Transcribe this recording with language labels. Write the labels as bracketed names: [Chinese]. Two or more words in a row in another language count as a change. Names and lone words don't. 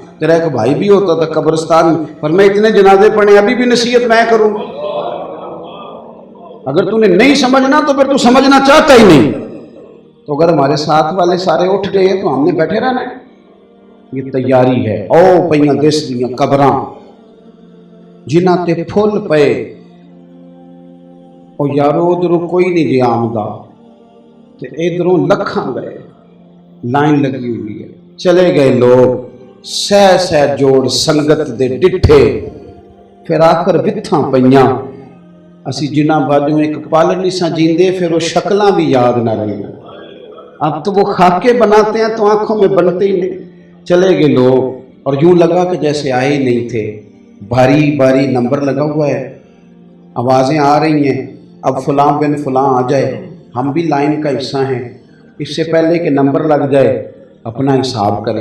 [Urdu] تیرا ایک بھائی بھی ہوتا تھا قبرستان میں۔ فرمایا اتنے جنازے پڑھے ابھی بھی نصیحت میں کروں؟ اگر تو نے نہیں سمجھنا تو پھر تو سمجھنا چاہتا ہی نہیں۔ تو اگر ہمارے ساتھ والے سارے اٹھ گئے تو ہم نے بیٹھے رہنا ہے؟ یہ تیاری ہے۔ [Punjabi] او پئیاں دس دیاں قبراں جنہ تے پھل پئے، اور یارو ادھروں کوئی نہیں جی آمدہ، تے ادھروں لکھاں گئے، [Urdu] لائن لگی ہوئی ہے، [Punjabi] چلے گئے لوگ سہ سہ جوڑ سنگت دے ڈٹھے، پھر آخر وتھاں پئیاں، اسی جنہ باجوں ایک پل نہیں سا جیندے، پھر وہ شکلاں بھی یاد نہ رہی۔ [Urdu] اب تو وہ خاکے بناتے ہیں تو آنکھوں میں بنتے ہی نہیں۔ چلے گئے لوگ اور یوں لگا کہ جیسے آئے ہی نہیں تھے۔ بھاری بھاری نمبر لگا ہوا ہے، آوازیں آ رہی ہیں، اب فلاں بن فلاں آ جائے، ہم بھی لائن کا حصہ ہیں، اس سے پہلے کہ نمبر لگ جائے اپنا حساب کریں۔